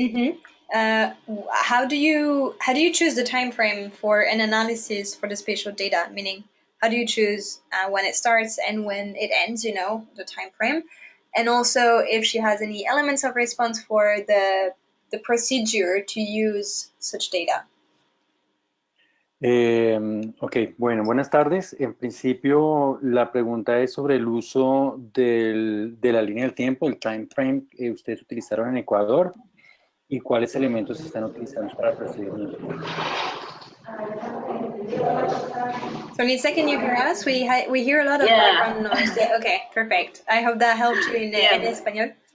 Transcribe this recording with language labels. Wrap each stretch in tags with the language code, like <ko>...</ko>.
<en>Mm-hmm. How do you choose the time frame for an analysis for the spatial data? Meaning, how do you choose when it starts and when it ends? The time frame, and also if she has any elements of response for the procedure to use such data.</en> <es>Ok, bueno, buenas tardes. En principio, la pregunta es sobre el uso de la línea del tiempo, el time frame que ustedes utilizaron en Ecuador, y cuáles elementos están utilizando para el procedimiento.</es> <en>Zornitsa, can you hear us? We hear a lot of background noise. Yeah, okay, perfect. I hope that helped you in español.</en>